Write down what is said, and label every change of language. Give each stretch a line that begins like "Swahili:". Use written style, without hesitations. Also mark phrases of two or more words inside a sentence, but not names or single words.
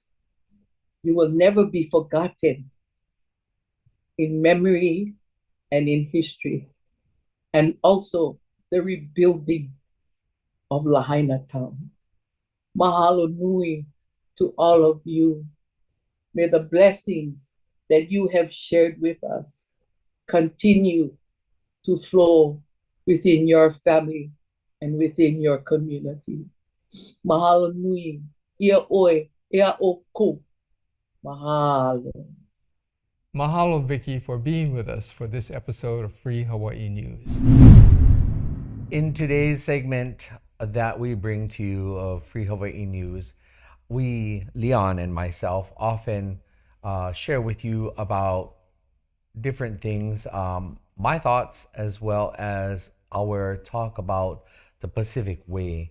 English: You will never be forgotten in memory and in history, and also the rebuilding of Lahaina town.
Hawaiian: Mahalo nui
English: to all of you. May the blessings that you have shared with us continue to flow within your family and within your community.
Hawaiian: Mahalo nui, ia oe, ia o ko.
English: Mahalo. Mahalo, Vicky, for being with us for this episode of Free Hawaii News. In today's segment that we bring to you of Free Hawaii News, we, Leon and myself, often share with you about different things, my thoughts as well as our talk about the Pacific Way.